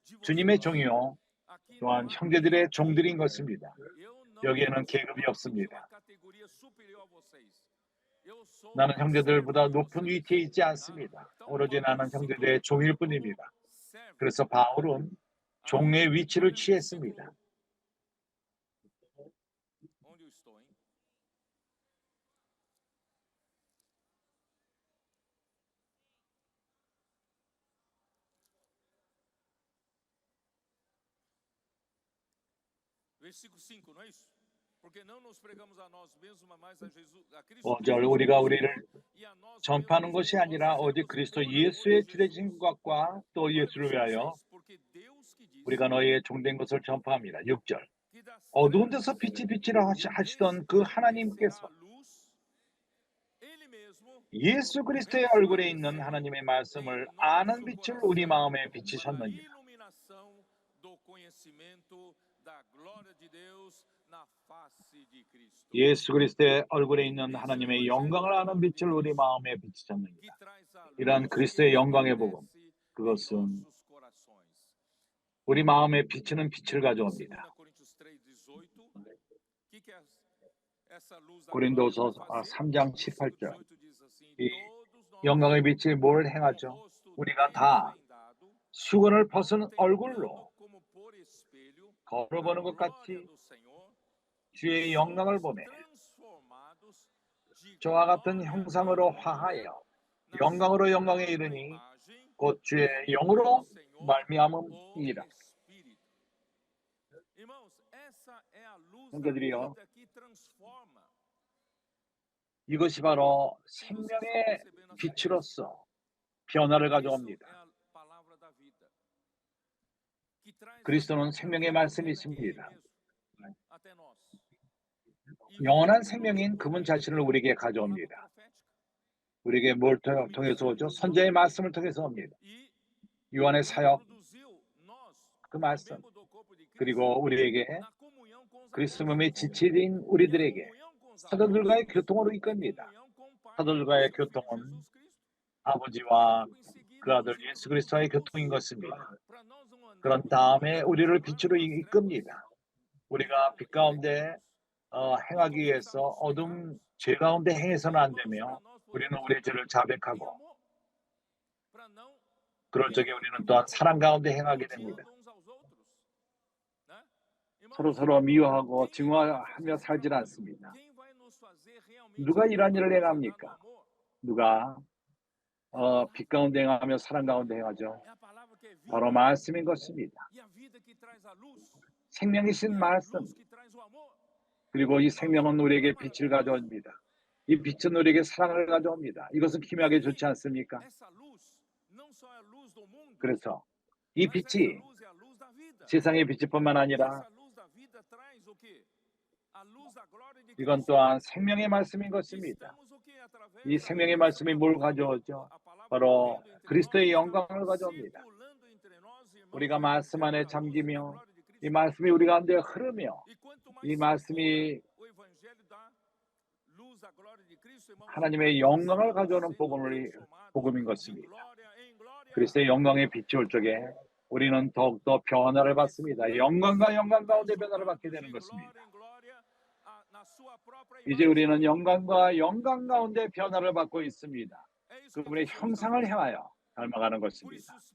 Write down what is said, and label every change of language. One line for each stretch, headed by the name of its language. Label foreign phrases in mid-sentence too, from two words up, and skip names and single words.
Korean: 주님의 종이요 또한 형제들의 종들인 것입니다. 여기에는 계급이 없습니다. 나는 형제들보다 높은 위치에 있지 않습니다. 오로지 나는 형제들의 종일 뿐입니다. 그래서 바울은 종의 위치를 취했습니다.
Portuguese: Versículo 5, não é isso? Porque não nos pregamos a nós mesmos, mas a Jesus, a Cristo
Korean: 5절 우리가 우리를
Portuguese: e a nós
Korean: 전파하는 것이 아니라 오직 그리스도 예수의 주되신 것과 또 예수를 위하여
Portuguese: porque Deus que disse
Korean: 우리가 너희의 종된 것을 전파합니다. 6절
Portuguese: que das
Korean: 어두운 데서 빛이 빛이라 하시던 그 하나님께서
Portuguese: a luz, ele mesmo
Korean: 예수 그리스도의 얼굴에 있는 하나님의 말씀을 아는 빛을 우리 마음에 비치셨느니라.
Portuguese: iluminação do conhecimento da glória de Deus na face de Cristo.
Korean: 예수 그리스도의 얼굴에 있는 하나님의 영광을 아는 빛을 우리 마음에
Portuguese: Que
Korean: 비치셨느니라.
Portuguese: traz a luz
Korean: 이러한 그리스도의 영광의 복음, 그것은
Portuguese: nossos corações.
Korean: 우리 마음에 비치는 빛을 가져옵니다.
Portuguese: 2 Coríntios 3:18. Que é essa luz da
Korean: 고린도서
Portuguese: glória vai fazer?
Korean: 3장 18절
Portuguese: 18 diz assim,
Korean: 이
Portuguese: todos nós
Korean: 영광의 빛이 뭘
Portuguese: com o
Korean: 행하죠?
Portuguese: rosto
Korean: 우리가 다
Portuguese: desvendado,
Korean: 수건을 벗은
Portuguese: contemplando
Korean: 얼굴로
Portuguese: como por espelho
Korean: 걸어보는 것
Portuguese: a glória
Korean: 같이
Portuguese: do Senhor,
Korean: 주의 영광을
Portuguese: somos
Korean: 보매
Portuguese: transformados de
Korean: 저와 같은
Portuguese: glória
Korean: 형상으로
Portuguese: em glória
Korean: 화하여
Portuguese: na
Korean: 영광으로
Portuguese: sua
Korean: 영광에
Portuguese: própria
Korean: 이르니
Portuguese: imagem,
Korean: 곧 주의
Portuguese: como
Korean: 영으로
Portuguese: do Senhor,
Korean: 말미암음이라.
Portuguese: o Espírito. Irmãos, essa é a luz da
Korean: 형제들이요,
Portuguese: vida que transforma.
Korean: 이것이 바로
Portuguese: Quem vocês estão
Korean: 생명의
Portuguese: percebendo essa coisa?
Korean: 빛으로서 변화를
Portuguese: Isso é
Korean: 가져옵니다.
Portuguese: a palavra da vida. Que traz a
Korean: 그리스도는
Portuguese: própria
Korean: 생명의
Portuguese: vida eterna,
Korean: 말씀이십니다.
Portuguese: ele mesmo, até nós. E
Korean: 영원한
Portuguese: nos
Korean: 생명인 그분
Portuguese: põe
Korean: 자신을
Portuguese: a
Korean: 우리에게
Portuguese: palavra
Korean: 가져옵니다.
Portuguese: profética.
Korean: 우리에게 뭘 통해서 오죠? 선자의 말씀을 통해서 옵니다.
Portuguese: E
Korean: 요한의 사역,
Portuguese: introduziu nós,
Korean: 그 말씀,
Portuguese: membro do corpo de Cristo,
Korean: 그리고 우리에게
Portuguese: na comunhão com os
Korean: 그리스도
Portuguese: apóstolos.
Korean: 몸의 지체인
Portuguese: E a
Korean: 우리들에게
Portuguese: comunhão com os
Korean: 사도들과의
Portuguese: apóstolos
Korean: 교통으로
Portuguese: é
Korean: 이끕니다.
Portuguese: comunhão com o Pai,
Korean: 사도들과의
Portuguese: com seu Filho
Korean: 교통은
Portuguese: Jesus Cristo.
Korean: 아버지와
Portuguese: Logo em seguida,
Korean: 그 아들
Portuguese: nos
Korean: 예수 그리스도의
Portuguese: introduz
Korean: 교통인 것입니다.
Portuguese: para nós não
Korean: 그런
Portuguese: andarmos
Korean: 다음에
Portuguese: mais
Korean: 우리를
Portuguese: nas
Korean: 빛으로
Portuguese: trevas,
Korean: 이끕니다. 우리가 빛 가운데 행하기 위해서 어둠 죄 가운데 행해서는 안 되며 우리는 우리의 죄를
Portuguese: em
Korean: 자백하고
Portuguese: amor, para não
Korean: 그럴 적에 우리는 또한 사랑 가운데 행하게 됩니다.
Portuguese: odiando uns aos outros, né?
Korean: 서로
Portuguese: Irmãos,
Korean: 서로 미워하고 증오하며 살질 않습니다.
Portuguese: quem vai nos fazer realmente
Korean: 누가 이러한 일을
Portuguese: andar no
Korean: 행합니까?
Portuguese: amor?
Korean: 누가 빛 가운데 행하며 사랑 가운데 행하죠?
Portuguese: É a palavra que é vida
Korean: 바로 말씀인 것입니다.
Portuguese: e a vida que traz a luz
Korean: 생명이신
Portuguese: e a
Korean: 말씀,
Portuguese: luz que traz o amor.
Korean: 그리고 이 생명은 우리에게 빛을 가져옵니다. 이 빛은 우리에게 사랑을 가져옵니다. 이것은 기묘하게 좋지 않습니까?
Portuguese: Essa luz não só é a luz do mundo,
Korean: 그래서 이
Portuguese: mas essa
Korean: 빛이
Portuguese: luz é a luz da vida.
Korean: 세상의 빛뿐만 아니라
Portuguese: Essa luz da vida traz o quê? A luz da glória de
Korean: 이건
Portuguese: Cristo.
Korean: 또한 생명의 말씀인 것입니다.
Portuguese: Estamos o quê? Através
Korean: 이
Portuguese: da
Korean: 생명의
Portuguese: luz
Korean: 말씀이
Portuguese: da
Korean: 뭘
Portuguese: palavra,
Korean: 가져오죠?
Portuguese: a palavra
Korean: 바로
Portuguese: correndo entre
Korean: 그리스도의
Portuguese: nós,
Korean: 영광을
Portuguese: está
Korean: 가져옵니다.
Portuguese: circulando entre nós, irmãos,
Korean: 우리가
Portuguese: o
Korean: 말씀 안에
Portuguese: evangelho da luz, da
Korean: 잠기며
Portuguese: glória de
Korean: 이
Portuguese: Cristo.
Korean: 말씀이 우리 가운데 흐르며
Portuguese: E quanto mais
Korean: 이
Portuguese: circula
Korean: 말씀이
Portuguese: o evangelho da luz, da glória de Cristo, irmãos,
Korean: 하나님의
Portuguese: mais
Korean: 영광을
Portuguese: estamos
Korean: 가져오는
Portuguese: sendo transformados
Korean: 복음인
Portuguese: de
Korean: 것입니다.
Portuguese: glória em glória.
Korean: 그리스도의 영광의 빛이 올 적에 우리는 더욱더 변화를 받습니다. 영광과 영광 가운데 변화를 받게 되는 것입니다. 이제 우리는 영광과 영광 가운데 변화를 받고 있습니다. 그분의 형상을 향하여 닮아가는 것입니다.